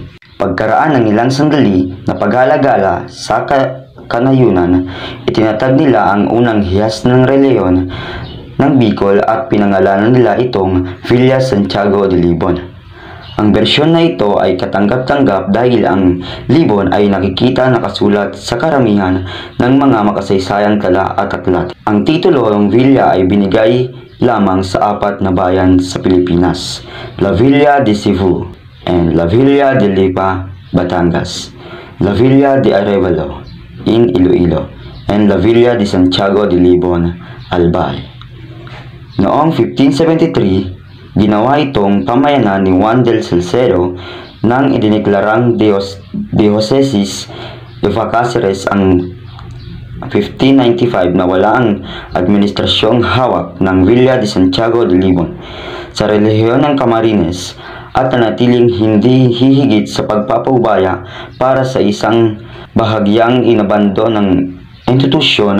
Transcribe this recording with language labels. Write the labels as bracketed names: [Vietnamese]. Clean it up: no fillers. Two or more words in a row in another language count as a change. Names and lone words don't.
[Filipino] Pagkaraan ng ilang sandali na paghalagala sa kanayunan, itinatag nila ang unang hiyas ng reliyon ng Bicol at pinangalanan nila itong Villa Santiago de Libon. Ang bersyon na ito ay katanggap-tanggap dahil ang Libon ay nakikita nakasulat sa karamihan ng mga makasaysayang tala at aklat. Ang titulo ng Villa ay binigay lamang sa apat na bayan sa Pilipinas: [English] La Villa de Cebu and La Villa de Lipa, Batangas, La Villa de Arevalo in Iloilo, and La Villa de Santiago de Libon, Albay. Noong 1573, ginawa itong pamayanan ni Juan del Salcedo nang idineklarang Diocesis de Cáceres ang 1595 na wala ang administrasyong hawak ng Villa de Santiago de Libon sa relihiyon ng Camarines at nanatiling hindi hihigit sa pagpapaubaya para sa isang bahagyang inabando ng institusyon.